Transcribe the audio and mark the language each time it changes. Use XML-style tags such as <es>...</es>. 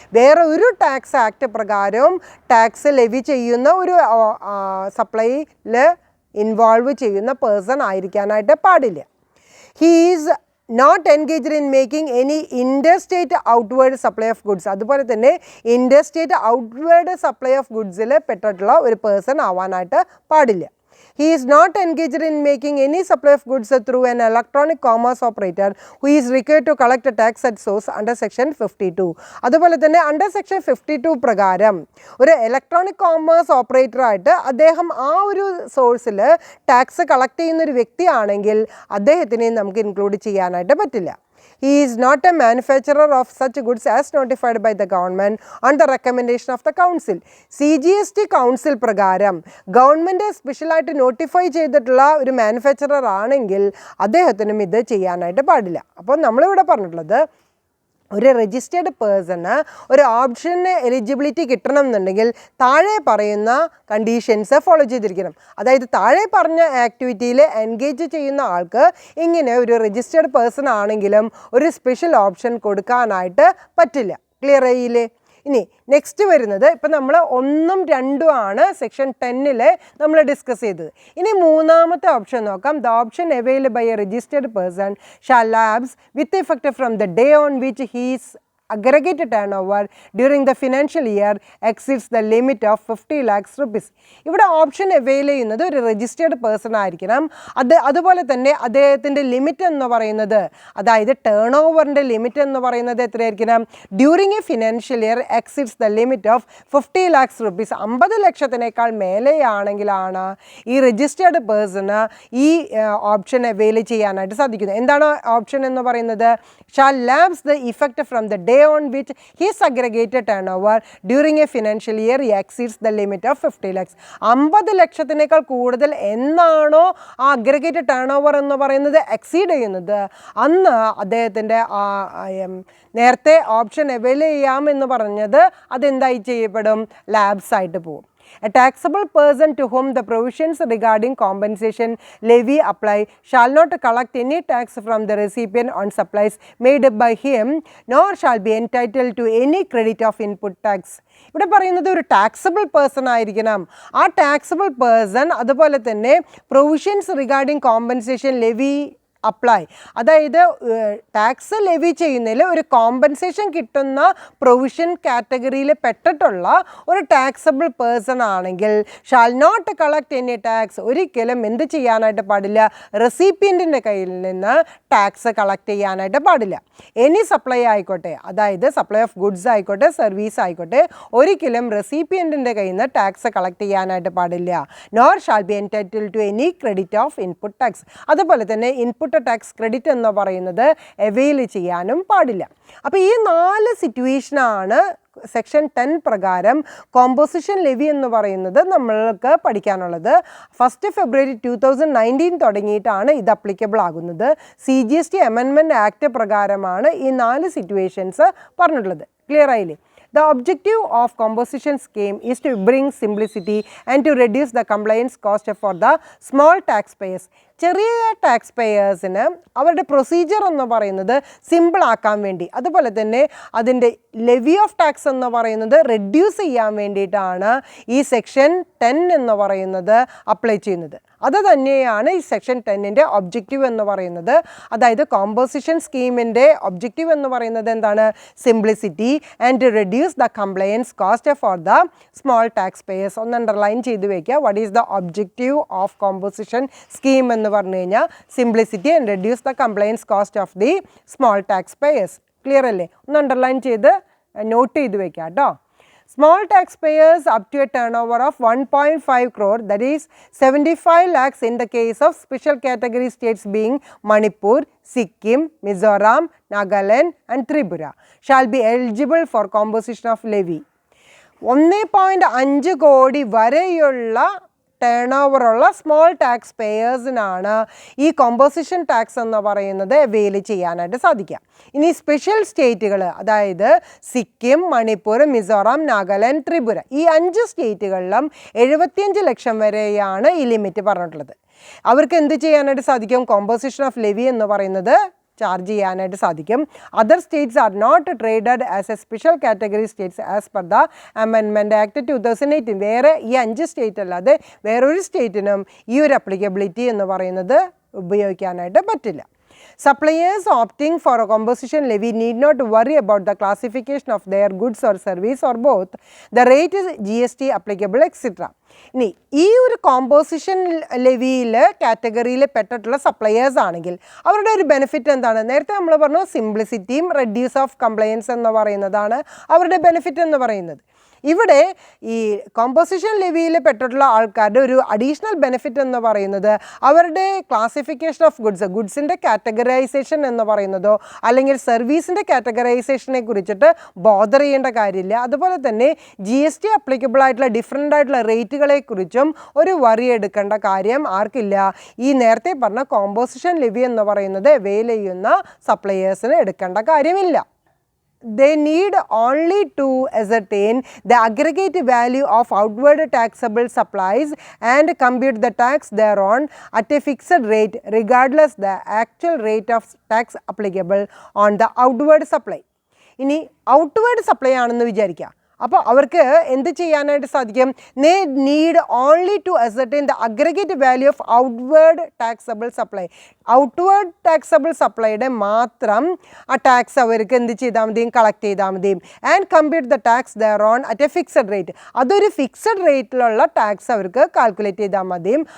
<ml>വേറെ ഒരു tax act പ്രകാരവും tax levy ചെയ്യുന്ന ഒരു സപ്ലൈയിൽ ഇൻവോൾവ് ചെയ്യുന്ന പേഴ്സൺ ആയിരിക്കാനായിട്ട് പാടില്ല.</ml> <en>He is not engaged in making any interstate outward supply of goods.</en> <ml>അതുപോലെ തന്നെ ഇൻഡർസ്റ്റേറ്റ് ഔട്ട്വേർഡ് സപ്ലൈ ഓഫ് ഗുഡ്സിൽ പെട്ടിട്ടുള്ള ഒരു പേഴ്സൺ ആവാനായിട്ട് പാടില്ല.</ml> <en>He is not engaged in making any supply of goods through an electronic commerce operator who is required to collect a tax at source under section 52.</en> <ml>അതുപോലെ തന്നെ under section 52 പ്രകാരം ഒരു electronic commerce operator ആയിട്ട് അദ്ദേഹം ആ ഒരു സോഴ്സിൽ tax collect ചെയ്യുന്ന ഒരു വ്യക്തിയാണെങ്കിൽ അദ്ദേഹത്തിനെ നമുക്ക് ഇൻക്ലൂഡ് ചെയ്യാനായിട്ട് പറ്റില്ല.</ml> <en>He is not a manufacturer of such goods as notified by the government on the recommendation of the council.</en> <ml>CGST council പ്രകാരം ഗവൺമെൻറ് സ്പെഷ്യലായിട്ട് നോട്ടിഫൈ ചെയ്തിട്ടുള്ള ഒരു മാനുഫാക്ചറർ ആണെങ്കിൽ അദ്ദേഹത്തിനും ഇത് ചെയ്യാനായിട്ട് പാടില്ല. അപ്പോൾ നമ്മളിവിടെ പറഞ്ഞിട്ടുള്ളത് ഒരു രജിസ്റ്റേർഡ് പേഴ്സണ് ഒരു ഓപ്ഷന് എലിജിബിലിറ്റി കിട്ടണം എന്നുണ്ടെങ്കിൽ താഴെ പറയുന്ന കണ്ടീഷൻസ് ഫോളോ ചെയ്തിരിക്കണം. അതായത് താഴെ പറഞ്ഞ ആക്ടിവിറ്റിയിൽ എൻഗേജ് ചെയ്യുന്ന ആൾക്ക് ഇങ്ങനെ ഒരു രജിസ്റ്റേർഡ് പേഴ്സൺ ആണെങ്കിലും ഒരു സ്പെഷ്യൽ ഓപ്ഷൻ കൊടുക്കാനായിട്ട് പറ്റില്ല. ക്ലിയർ ആയില്ലേ? ഇനി നെക്സ്റ്റ് വരുന്നത് ഇപ്പം നമ്മൾ 1ഉം 2ഉം ആണ് സെക്ഷൻ 10-ൽ നമ്മൾ ഡിസ്കസ് ചെയ്തത്. ഇനി മൂന്നാമത്തെ ഓപ്ഷൻ നോക്കാം.</ml> <en>The option available by a registered person shall lapse with effect from the day on which his aggregate turnover during the financial year exceeds the limit of 50 lakhs rupees.</en> <ml>ഇവിടെ option avail ചെയ്യുന്നത് ഒരു registered person ആയിരിക്കണം. അതുപോലെ തന്നെ അദ്ദേഹത്തിൻ്റെ limit എന്ന് പറയുന്നത്, അതായത് ടേൺ ഓവറിൻ്റെ ലിമിറ്റ് എന്ന് പറയുന്നത് എത്രയായിരിക്കണം?</ml> <en>During a financial year exceeds the limit of 50 lakhs rupees.</en> <ml>50 ലക്ഷത്തിനേക്കാൾ മേലെയാണെങ്കിലാണ് ഈ രജിസ്റ്റേർഡ് പേഴ്സണ് ഈ ഓപ്ഷൻ അവൈൽ ചെയ്യാനായിട്ട് സാധിക്കുന്നത്. എന്താണ് ഓപ്ഷൻ എന്ന് പറയുന്നത്?</ml> <en>Shall lapse the effect from the day on which his aggregated turnover during a financial year exceeds the limit of 50 lakhs.</en> <ml>50 ലക്ഷത്തിനേക്കാൾ കൂടുതൽ എന്നാണോ ആ അഗ്രഗേറ്റഡ് ടേൺ ഓവർ എന്ന് പറയുന്നത് എക്സീഡ് ചെയ്യുന്നത്, അന്ന് അദ്ദേഹത്തിൻ്റെ നേരത്തെ ഓപ്ഷൻ അവൈൽ ചെയ്യാമെന്ന് പറഞ്ഞത് അതെന്തായി ചെയ്യപ്പെടും? ലാബ്സ് ആയിട്ട് പോകും.</ml> <en>A taxable person to whom the provisions regarding compensation levy apply shall not collect any tax from the recipient on supplies made by him, nor shall be entitled to any credit of input tax.</en> <ml>ഇവിടെ പറയുന്നത് ഒരു taxable person ആയിരിക്കണം. ആ taxable person അതുപോലെ തന്നെ provisions regarding compensation levy apply, അതായത് tax levy ചെയ്യുന്നതിൽ ഒരു കോമ്പൻസേഷൻ കിട്ടുന്ന പ്രൊവിഷൻ കാറ്റഗറിയിൽ പെട്ടിട്ടുള്ള ഒരു ടാക്സബിൾ പേഴ്സൺ ആണെങ്കിൽ</ml> <en>shall not collect any tax,</en> <ml>ഒരിക്കലും എന്ത് ചെയ്യാനായിട്ട് പാടില്ല? റെസിപ്പിയൻറ്റിൻ്റെ കയ്യിൽ നിന്ന് ടാക്സ് കളക്ട് ചെയ്യാനായിട്ട് പാടില്ല. എനി സപ്ലൈ ആയിക്കോട്ടെ, അതായത് സപ്ലൈ ഓഫ് ഗുഡ്സ് ആയിക്കോട്ടെ സർവീസ് ആയിക്കോട്ടെ, ഒരിക്കലും റെസിപ്പിയൻറ്റിൻ്റെ കയ്യിൽ നിന്ന് ടാക്സ് കളക്ട് ചെയ്യാനായിട്ട് പാടില്ല.</ml> <en>Nor shall be entitled to any credit of input tax.</en> <ml>അതുപോലെ തന്നെ ഇൻപുട്ട് ടാക്സ് ക്രെഡിറ്റ് എന്ന് പറയുന്നത് അവൈൽ ചെയ്യാനും പാടില്ല. അപ്പോൾ ഈ 4 സിറ്റുവേഷനാണ് സെക്ഷൻ 10 പ്രകാരം കോമ്പോസിഷൻ ലെവി എന്ന് പറയുന്നത് നമ്മൾക്ക് പഠിക്കാനുള്ളത്. 1 February 2019 തുടങ്ങിയിട്ടാണ് ഇത് അപ്ലിക്കബിൾ ആകുന്നത്. CGST അമെൻമെൻറ്റ് ആക്ട് പ്രകാരമാണ് ഈ 4 സിറ്റുവേഷൻസ് പറഞ്ഞിട്ടുള്ളത്. ക്ലിയർ ആയില്ലേ?</ml> <en>The objective of composition scheme is to bring simplicity and to reduce the compliance cost for the small taxpayers.</en> <ml>ചെറിയ ടാക്സ് പേയേഴ്സിന് അവരുടെ പ്രൊസീജിയർ എന്ന് പറയുന്നത് സിമ്പിൾ ആക്കാൻ വേണ്ടി, അതുപോലെ തന്നെ അതിൻ്റെ ലെവി ഓഫ് ടാക്സ് എന്ന് പറയുന്നത് റെഡ്യൂസ് ചെയ്യാൻ വേണ്ടിയിട്ടാണ് ഈ സെക്ഷൻ 10 എന്ന് പറയുന്നത് അപ്ലൈ ചെയ്യുന്നത്. അത് തന്നെയാണ് ഈ സെക്ഷൻ 10ൻ്റെ ഒബ്ജക്റ്റീവ് എന്ന് പറയുന്നത്. അതായത് കോമ്പോസിഷൻ സ്കീമിൻ്റെ ഒബ്ജക്റ്റീവ് എന്ന് പറയുന്നത് എന്താണ്?</ml> <en>Simplicity and to reduce the compliance cost for the small tax payers.</en> <ml>ഒന്ന് അണ്ടർലൈൻ ചെയ്ത് വയ്ക്കുക.</ml> <en>what is the objective of composition scheme</en> <ml>എന്ന് പറഞ്ഞു കഴിഞ്ഞാൽ</ml> <en>Simplicity and reduce the compliance cost of the small tax payers.</en> <ml>Clear അല്ലേ? ഒന്ന് underline ചെയ്ത് not ചെയ്ത് വയ്ക്കുക കേട്ടോ.</ml> <en>Small taxpayers up to a turnover of 1.5 crore, that is 75 lakhs in the case of special category states being Manipur, Sikkim, Mizoram, Nagaland and Tripura, shall be eligible for composition of levy.</en> <ml>1.5 കോടി വരെയുള്ള turn ഓവറുള്ള small tax പേയേഴ്സിനാണ് ഈ composition tax എന്ന് പറയുന്നത് avail ചെയ്യാനായിട്ട് സാധിക്കുക. ഇനി special സ്റ്റേറ്റുകൾ, അതായത് സിക്കിം, മണിപ്പൂർ, മിസോറാം, നാഗാലാൻഡ്, ത്രിപുര, ഈ 5 സ്റ്റേറ്റുകളിലും 75 ലക്ഷം വരെയാണ് ഈ ലിമിറ്റ് പറഞ്ഞിട്ടുള്ളത്. അവർക്ക് എന്ത് ചെയ്യാനായിട്ട് സാധിക്കും? കോമ്പോസിഷൻ ഓഫ് ലെവി എന്ന് പറയുന്നത് ചാർജ് ചെയ്യാനായിട്ട് സാധിക്കും.</ml> <en>Other states are not treated as a special category states as per the amendment act 2018.</en> <ml>വേറെ ഈ 5 സ്റ്റേറ്റ് അല്ലാതെ വേറൊരു സ്റ്റേറ്റിനും ഈ ഒരു അപ്ലിക്കബിലിറ്റി എന്ന് പറയുന്നത് ഉപയോഗിക്കാനായിട്ട് പറ്റില്ല.</ml> <en>Suppliers opting for a composition levy need not worry about the classification of their goods or service or both. The rate is GST applicable, etc.</en> <ml>ഇനി ഈ ഒരു കോമ്പോസിഷൻ ലെവിയിൽ കാറ്റഗറിയിൽ പെട്ടിട്ടുള്ള സപ്ലയേഴ്സ് ആണെങ്കിൽ അവരുടെ ഒരു ബെനിഫിറ്റ് എന്താണ്? നേരത്തെ നമ്മൾ പറഞ്ഞു സിംപ്ലിസിറ്റിയും റെഡ്യൂസ് ഓഫ് കംപ്ലയൻസ് എന്ന് പറയുന്നതാണ് അവരുടെ ബെനിഫിറ്റ് എന്ന് പറയുന്നത്. ഇവിടെ ഈ കോമ്പോസിഷൻ ലെവിയിൽ പെട്ടിട്ടുള്ള ആൾക്കാരുടെ ഒരു അഡീഷണൽ ബെനിഫിറ്റ് എന്ന് പറയുന്നത് അവരുടെ ക്ലാസിഫിക്കേഷൻ ഓഫ് ഗുഡ്സിൻ്റെ കാറ്റഗറൈസേഷൻ എന്ന് പറയുന്നതോ അല്ലെങ്കിൽ സർവീസിൻ്റെ കാറ്റഗറൈസേഷനെ കുറിച്ചിട്ട് ബോദർ ചെയ്യേണ്ട കാര്യമില്ല. അതുപോലെ തന്നെ GST അപ്ലിക്കബിൾ ആയിട്ടുള്ള ഡിഫറെൻ്റ് ആയിട്ടുള്ള റേറ്റുകളെ കുറിച്ചും ഒരു വറി എടുക്കേണ്ട കാര്യം ആർക്കില്ല? ഈ നേരത്തെ പറഞ്ഞ കോമ്പോസിഷൻ ലെവി എന്ന് പറയുന്നത് അവെയിൽ ചെയ്യുന്ന സപ്ലയേഴ്സിന് എടുക്കേണ്ട കാര്യമില്ല.</ml> <en>They need only to ascertain the aggregate value of outward taxable supplies and compute the tax thereon at a fixed rate regardless the actual rate of tax applicable on the outward supply.</en> <ml>ഇനി outward supply ആണെന്ന് വിചാരിക്കുക. അപ്പോൾ അവർക്ക് എന്ത് ചെയ്യാനായിട്ട് സാധിക്കും?</ml> <en>They need only to ascertain the aggregate value of outward taxable supply.</en> <ml>Outward taxable സപ്ലൈയുടെ മാത്രം ആ ടാക്സ് അവർക്ക് എന്ത് ചെയ്താൽ മതിയും? കളക്ട് ചെയ്താൽ മതിയും.</ml> <en>And compute the tax thereon at a fixed rate.</en> <ml>അതൊരു ഫിക്സഡ് റേറ്റിലുള്ള ടാക്സ് അവർക്ക് കാൽക്കുലേറ്റ് ചെയ്താൽ മതിയും.</ml>